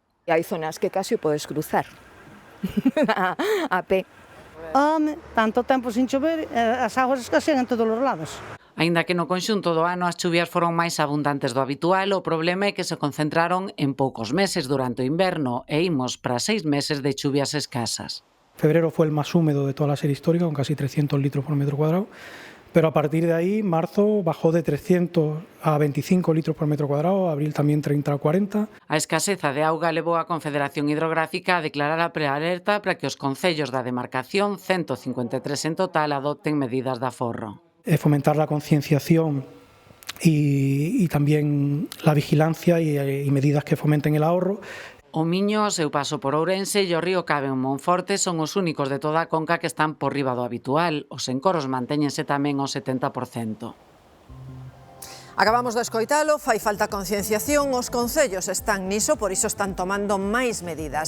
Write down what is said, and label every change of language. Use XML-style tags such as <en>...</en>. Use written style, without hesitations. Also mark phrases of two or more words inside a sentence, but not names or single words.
<gl>Hai zonas que casi o podes cruzar a pé. Home, tanto tempo sin chover, as aguas escasean en todos os lados. Aínda que no conxunto do ano as chuvias foron máis abundantes do habitual, o problema é que se concentraron en poucos meses durante o inverno e imos para 6 meses de chuvias escasas.</gl> <es>Febrero fue el más húmedo de toda la serie histórica, con casi 300 litros por metro cuadrado, pero a partir de ahí, marzo bajó de 300 a 25 litros por metro cuadrado, abril también 30 a 40.</es> <gl>A escaseza de auga levou a Confederación Hidrográfica a declarar a prealerta para que os concellos da demarcación, 153 en total, adopten medidas de aforro.</gl> <es>Fomentar la concienciación y también la vigilancia y medidas que fomenten el ahorro.</es> <gl>O Miño, ao seu paso por Ourense e o río Cabe en Monforte son os únicos de toda a conca que están por riba do habitual. Os encoros mantéñense tamén ao 70%. Acabamos de escoitalo, fai falta concienciación, os concellos están niso, por iso están tomando máis medidas.</gl>